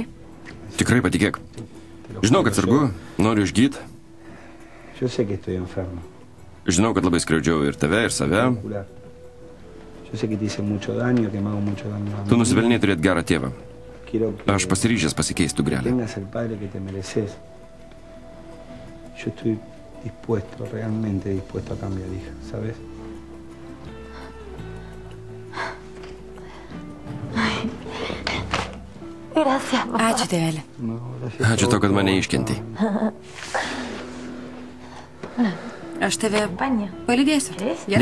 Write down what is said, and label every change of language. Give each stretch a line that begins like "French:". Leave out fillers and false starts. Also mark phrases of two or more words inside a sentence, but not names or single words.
Lithuanian: Tikrai, patikėk. Žinau, kad sergu, noriu išgyti. Žinau, kad labai skriaudžiau ir tave, ir save. Tu nusipelnėjai turėti gerą tėvą. Aš pasiryžęs pasikeisti dukrelę.
Spanish: Yo estoy dispuesto, realmente dispuesto a cambiar, hija, ¿sabes?
Lithuanian: Ačiū, tėvelė. Ačiū to, kad mane iškentei. Aš tave palydėsiu. Gerai?